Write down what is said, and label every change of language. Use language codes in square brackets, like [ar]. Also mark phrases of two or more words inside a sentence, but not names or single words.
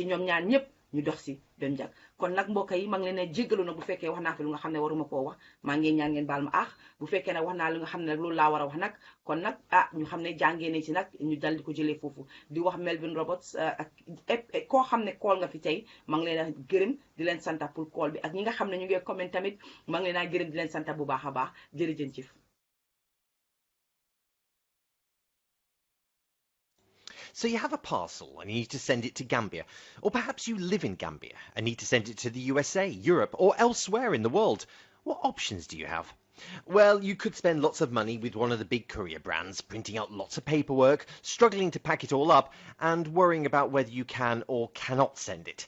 [wo] ñoom ñaar ñëpp ñu dox si dem jag kon nag mbokk yi maa ngi leen a jéggalu nag bu fekkee wax naa fi lu nga xam ne waruma koo wax maa ngi ñaan ngeen baal ma bu fekkee nag wax naa lu nga xam ne nag loolu laa war a wax nag kon nag ñu xam ne jàngee nañ si nag ñu dal di ko jëlee foofu di wax Melvin Roberts ak koo xam ne kool nga fi tey maa ngi leen a gërëm di leen santa pour kool bi ak ñi nga xam ne ñu ngi comment tamit maa ngi leen a gërëm di leen santa bu baax a baax jërëjëf. [en] So you have a parcel and you need to send it to Gambia. Or perhaps you live in Gambia and need to send it to the USA, Europe, or elsewhere in the world. What options do you have? Well, you could spend lots of money with one of the big courier brands, printing out lots of paperwork, struggling to pack it all up, and worrying about whether you can or cannot send it.